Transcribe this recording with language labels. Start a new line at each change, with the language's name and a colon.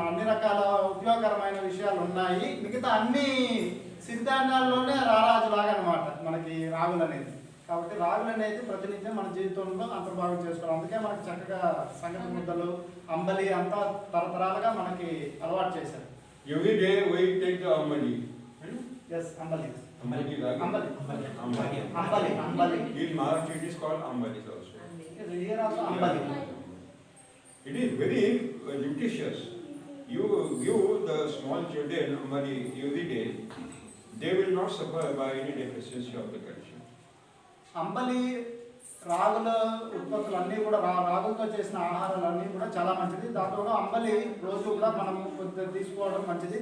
Telugu: అన్ని రకాల ఉపయోగకరమైన విషయాలు ఉన్నాయి. మిగతా అన్ని సిరిధాన్యాల్లోనే రారాజు లాగా అనమాట మనకి రాగులు అనేది. కాబట్టి రాగులు అనేది ప్రతినిత్యం మన జీవితంలో అంతర్భాగం చేసుకోవాలి. అందుకే మనకి చక్కగా సంగటి ముద్దలు, అంబలి అంతా తరతరాలుగా మనకి అలవాటు చేశారు.
English: Every day we take the ambali. Yes, ambali. Ambali. In Maharashtra it is called ambali also. Here also ambali. It is very nutritious. You give the small children ambali every day, they will not suffer by any deficiency of the calcium.
Telugu: అంబలి రాగుల ఉత్పత్తులు అన్నీ కూడా రాగులతో చేసిన ఆహారాలన్నీ కూడా చాలా మంచిది. దాంట్లో అంబలి రోజు కూడా మనం కొద్దిగా తీసుకోవడం మంచిది.